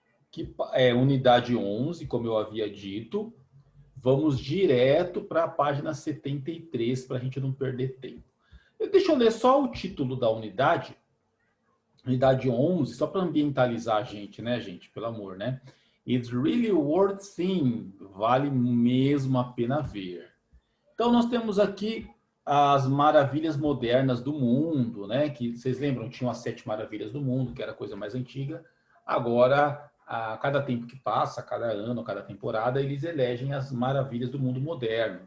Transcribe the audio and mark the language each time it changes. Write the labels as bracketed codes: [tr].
[pt] Que é unidade 11, como eu havia dito. Vamos direto para a página 73 para a gente não perder tempo. Deixa eu ler só o título da unidade. Unidade 11, só para ambientalizar a gente, né, gente? Pelo amor, né? [en] It's really worth seeing. [pt] Vale mesmo a pena ver. Então, nós temos aqui as maravilhas modernas do mundo, né? Que vocês lembram, tinham as 7 maravilhas do mundo, que era a coisa mais antiga. Agora, a cada tempo que passa, a cada ano, a cada temporada, eles elegem as maravilhas do mundo moderno.